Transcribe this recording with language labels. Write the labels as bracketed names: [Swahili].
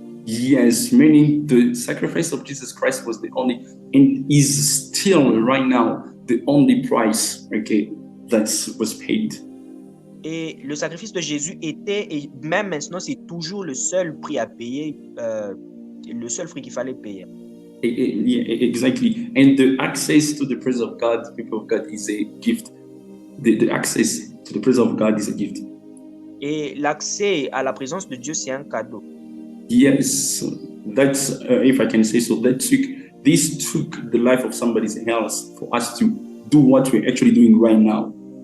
[English] Yes, meaning the sacrifice of Jesus Christ was the only, and is still right now the only price, okay, that was paid. [French] Et le sacrifice de Jésus était, et même maintenant, c'est toujours le seul prix à payer, le seul prix qu'il fallait payer. [English] Yeah, exactly. And the access to the presence of God, people of God, is a gift. The access to the presence of God is a gift. [French] Et l'accès à la présence de Dieu, c'est un cadeau. [English] Yes, that's if I can say so. This took the life of somebody else for us to do what we're actually doing right now.